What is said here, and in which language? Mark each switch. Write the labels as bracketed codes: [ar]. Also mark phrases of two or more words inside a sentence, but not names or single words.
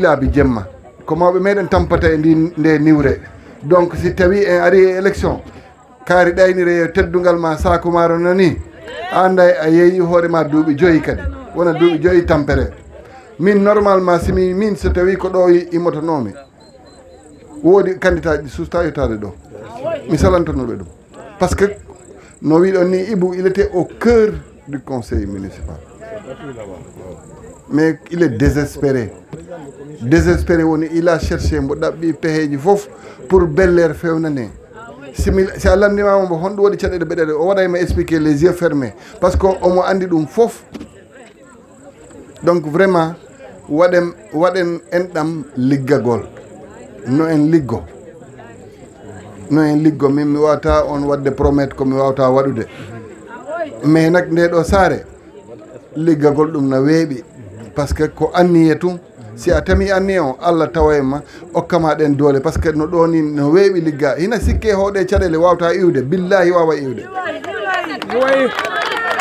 [ff] laabi jemma ko mawɓe meɗen tampata e nde niwre donc si tawi en ari e élection kaari ɗaynire e teddugal ma saku maaro nani anda a yeeyi hoorema duuɓi 5 kadi wona duuɓi 5 tampere min normalement simi min so tawi ko ɗo immotonomi woodi candidat ji susta yottade ɗo mi salantonoɓe ɗum [fr] par ce que [ff] no wiɗon ni Ibou [fr] il était au cœur du conseil municipal mais il est désespéré [ff] woni [fr] il a cherché [ff] mbo ɗaɓɓi peheji fof pour bel-air fewnane si a lamdimama mbo honɗum waɗi caɗele ɓeɗeɗe o waɗayma [fr] expliquer les yeux fermés par ce que [ff] omo andi ɗum fof [fr] donc vraiment [ff] waɗen enɗam liggagol no en liggo min mi wawata on wadde promettre ko mi wawata waɗude mais nak nde ɗo saare liggagol ɗum no weeɓi [fr] par ce que [ff] ko anniye tum si a tami anniye o Allah tawa e ma okkama ɗen doole [fr] par ce que [ff] no ɗo ni no weeɓi ligga hina sikke hoɗe caɗele wawata iwde billahi wawa iwde